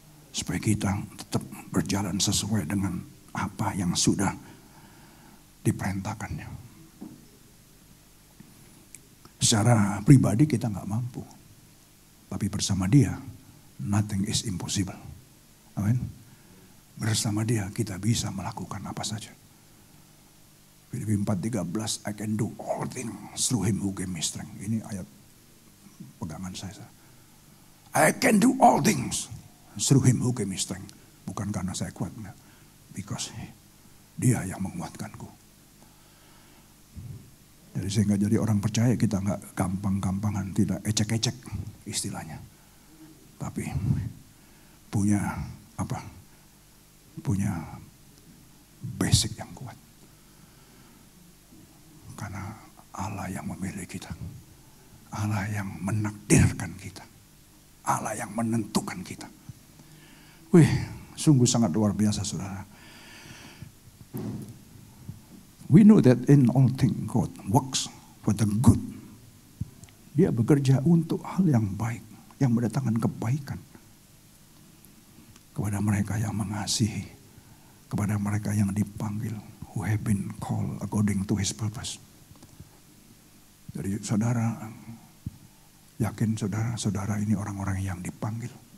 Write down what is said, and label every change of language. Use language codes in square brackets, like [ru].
[id] Supaya kita tetap berjalan sesuai dengan apa yang sudah diperintahkannya. Secara pribadi kita nggak mampu. Tapi bersama Dia, [en] nothing is impossible. [id] Amin. Bersama Dia kita bisa melakukan apa saja. [en] Filipi 4:13, I can do all things through Him who gave me strength. [id] Ini ayat pegangan saya. [en] I can do all things through Him who gave me strength. [id] Bukan karena saya kuat, because Dia yang menguatkanku. Jadi sehingga jadi orang percaya kita nggak gampang-gampangan, tidak ecek-ecek istilahnya. Tapi punya apa? Punya basic yang kuat. Karena Allah yang memilih kita. Allah yang menakdirkan kita. Allah yang menentukan kita. Wih, sungguh sangat luar biasa, saudara. [en] We know that in all things God works for the good. [id] Dia bekerja untuk hal yang baik, yang mendatangkan kebaikan. Kepada mereka yang mengasihi, kepada mereka yang dipanggil, [en] who have been called according to His purpose. [id] Jadi saudara, yakin saudara ini orang-orang yang dipanggil.